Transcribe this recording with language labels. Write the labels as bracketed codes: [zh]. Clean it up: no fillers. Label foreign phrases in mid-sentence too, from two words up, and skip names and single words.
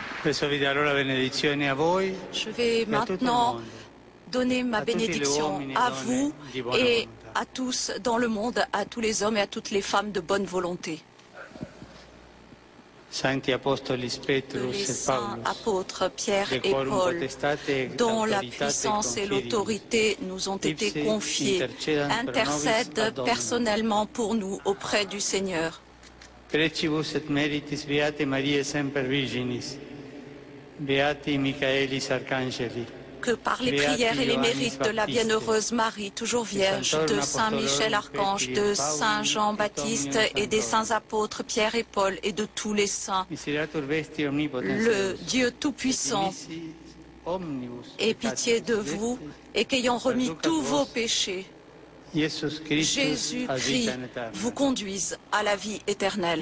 [fr] Je vais maintenant donner ma bénédiction à vous et à tous dans le monde, à tous les hommes et à toutes les femmes de bonne volonté. Que les saints apôtres Pierre et Paul, dont la puissance et l'autorité nous ont été confiées, intercèdent personnellement pour nous auprès du Seigneur. [la] Precibus et meritis beate Mariae semper Virginis, beati Michaelis Arcangeli. [fr] Que par les prières et les mérites de la bienheureuse Marie, toujours vierge, de Saint Michel Archange, de Saint Jean-Baptiste et des saints apôtres Pierre et Paul et de tous les saints, le Dieu Tout-Puissant ait pitié de vous et qu'ayant remis tous vos péchés, Jésus-Christ vous conduise à la vie éternelle.